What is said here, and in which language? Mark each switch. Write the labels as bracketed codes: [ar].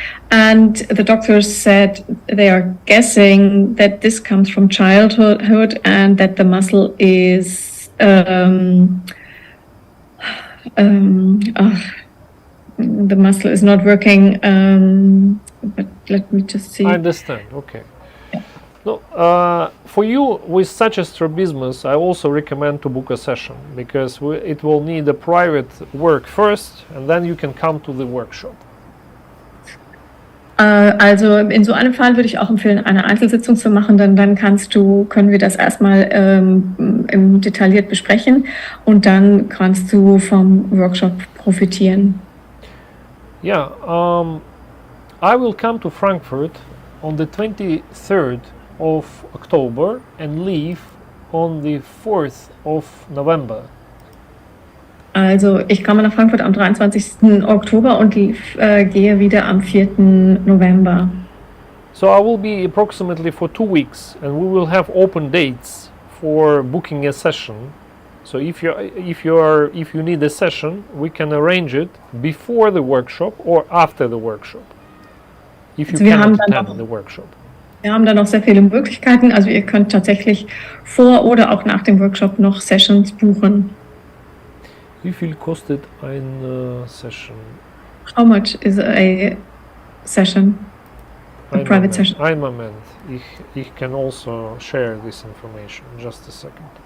[en] And the doctors said they are guessing that this comes from childhood and that the muscle is the muscle is not working, but let me just see. I understand, okay. Yeah. No, for you with such a strabismus, I also recommend to book a session, because it will need a private work first, and then you can come to the workshop. [de] Also in so einem Fall würde ich auch empfehlen, eine Einzelsitzung zu machen, denn dann können wir das erstmal detailliert besprechen und dann kannst du vom Workshop profitieren. [en] Yeah, I will come to Frankfurt on the 23rd of October and leave on the 4th of November. [de] Also ich komme nach Frankfurt am 23. Oktober und gehe wieder am 4. November. [en] So I will be approximately for 2 weeks, and we will have open dates for booking a session. So if you need a session, we can arrange it before the workshop or after the workshop. If you cannot attend the workshop. [de] Wir haben da noch sehr viele Möglichkeiten. Also ihr könnt tatsächlich vor oder auch nach dem Workshop noch Sessions buchen. Wie viel kostet eine Session? [en] How much is a session? A private session? [de] Ein Moment. Ich [en] can also share this information. Just a second.